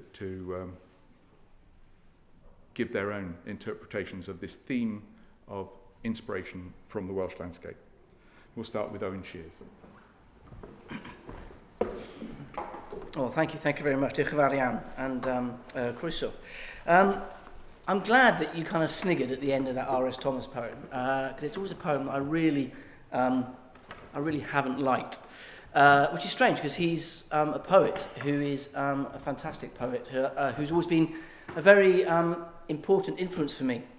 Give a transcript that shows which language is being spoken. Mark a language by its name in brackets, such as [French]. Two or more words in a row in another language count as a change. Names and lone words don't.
[English] give their own interpretations of this theme of inspiration from the Welsh landscape. We'll start with Owen Sheers. Oh, thank you very much. [Welsh] Diolch yn fawr iawn, and croeso. [English] I'm glad that you kind of sniggered at the end of that R.S. Thomas poem, because it's always a poem that I really haven't liked, which is strange because he's a poet who is a fantastic poet who's always been a very important influence for me.